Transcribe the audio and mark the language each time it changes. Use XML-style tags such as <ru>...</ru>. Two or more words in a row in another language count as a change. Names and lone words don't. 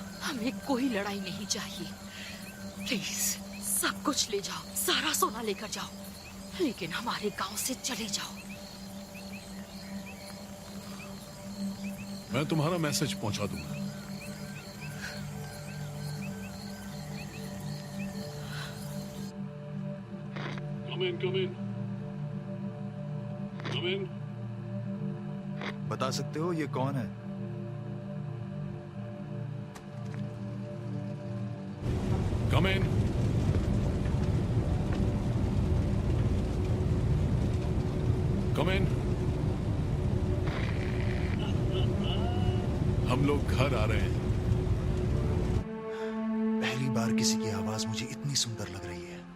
<hi>हमें कोई लड़ाई नहीं चाहिए। प्लीज सब कुछ ले जाओ, सारा सोना लेकर जाओ, लेकिन हमारे गांव से चले जाओ। मैं तुम्हारा मैसेज पहुंचा दूंगा।</hi> <en>Come in, come in. Come in.</en> <hi>बता सकते हो ये कौन है?</hi> <en>Come in. Come in.</en> <hi>हम लोग घर आ रहे हैं। पहली बार किसी की आवाज मुझे इतनी सुंदर लग रही है।</hi>